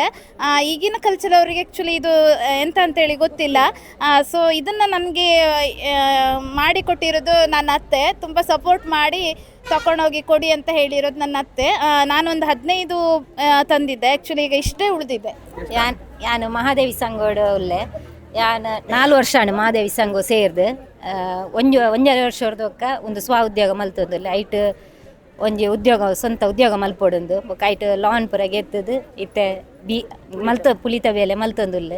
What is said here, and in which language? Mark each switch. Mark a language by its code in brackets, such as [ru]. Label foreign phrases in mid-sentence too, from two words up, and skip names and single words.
[kn] ಈಗಿನ ಕಲ್ಚರ್ ಅವರಿಗೆ ಆ್ಯಕ್ಚುಲಿ ಇದು ಎಂತ ಅಂತೇಳಿ ಗೊತ್ತಿಲ್ಲ. ಸೊ ಇದನ್ನು ನನಗೆ ಮಾಡಿಕೊಟ್ಟಿರೋದು ನನ್ನ ಅತ್ತೆ. ತುಂಬ ಸಪೋರ್ಟ್ ಮಾಡಿ ತಗೊಂಡೋಗಿ ಕೊಡಿ ಅಂತ ಹೇಳಿರೋದು ನನ್ನ ಅತ್ತೆ. ನಾನೊಂದು 15 ತಂದಿದ್ದೆ. ಆ್ಯಕ್ಚುಲಿ ಈಗ ಇಷ್ಟೇ ಉಳಿದಿದೆ. [tcy] ಯಾನು ಮಹಾದೇವಿ ಸಂಘೋಡು ಉಲ್ಲೆ ಯಾನು 4 ವರ್ಷ ಮಹಾದೇವಿ ಸಂಘ ಸೇರ್ದು ಒಂಜೆರಡು ವರ್ಷದೊಕ್ಕ ಒಂದು ಸ್ವ ಉದ್ಯೋಗ ಮಲ್ತೊಂದುಲ್ಲ. ಐಟ್ ಒಂಜಿ ಸ್ವಂತ ಉದ್ಯೋಗ ಮಲ್ಪೊಡೊಂದು ಬೊಕ್ಕ ಐಟ್ ಲಾನ್ ಪೂರ ಗೆತ್ತದು ಇತ್ತೆ ಪುಲಿತ ಬೇಲೆ ಮಲ್ತೊಂದುಲ್ಲೆ.